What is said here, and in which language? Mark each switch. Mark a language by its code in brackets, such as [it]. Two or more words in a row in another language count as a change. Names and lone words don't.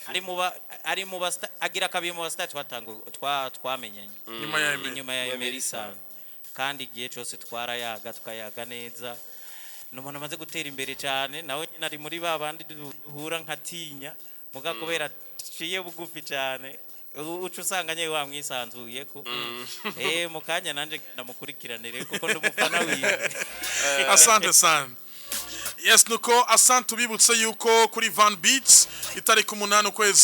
[rn] ari mu agira kabiri mu basta twamenyanye inyuma ya Emerson kandi igihe cyose tukayaga neza n'umuntu amaze gutera imbere cyane nawe nyine ari muri babandi duhura nkatinya muga kubera ciye bugufi cyane ucu usanga nyewe wamwisanzuye ko mu kanya nanje ndamukurikiranire kuko ndumufana wiwe [sw] asante sana. [rn] Yes nuko asante tubibutse yuko kuri Van Beats itariki 8 ukwezi